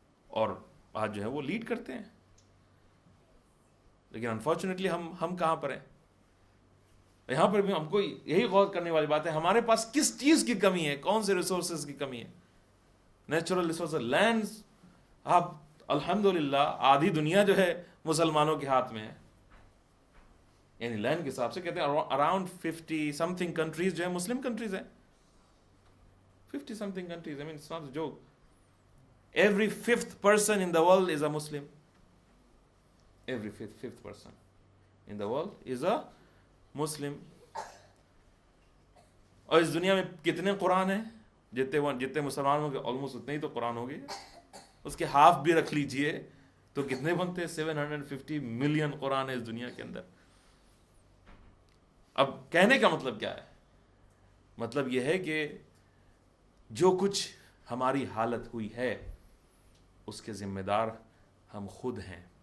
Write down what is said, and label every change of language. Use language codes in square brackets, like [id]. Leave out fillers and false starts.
[ur] اور آج جو ہے وہ لیڈ کرتے ہیں۔ لیکن انفارچونیٹلی ہم کہاں پر ہیں؟ یہاں پر بھی ہم کو یہی غور کرنے والی بات ہے، ہمارے پاس کس چیز کی کمی ہے، کون سے ریسورسز کی کمی ہے؟ نیچرل ریسورسز، لینڈز، آپ الحمدللہ آدھی دنیا جو ہے مسلمانوں کے ہاتھ میں ہے، یعنی لینڈ کے حساب سے کہتے ہیں اراؤنڈ [en] 50 something countries جو ہے مسلم کنٹریز ہیں، 50 something countries. I mean, it's not a joke. Every fifth person in the world is a Muslim. Every fifth person in the world is a Muslim. [ur] اور اس دنیا میں کتنے قرآن ہیں؟ جتنے مسلمان ہوں گے آلموسٹ اتنے ہی تو قرآن ہو گئے، اس کے ہاف بھی رکھ لیجئے تو کتنے بنتے ہیں؟ 750 ملین قرآن ہے اس دنیا کے اندر۔ اب کہنے کا مطلب کیا ہے؟ مطلب یہ ہے کہ جو کچھ ہماری حالت ہوئی ہے اس کے ذمہ دار ہم خود ہیں،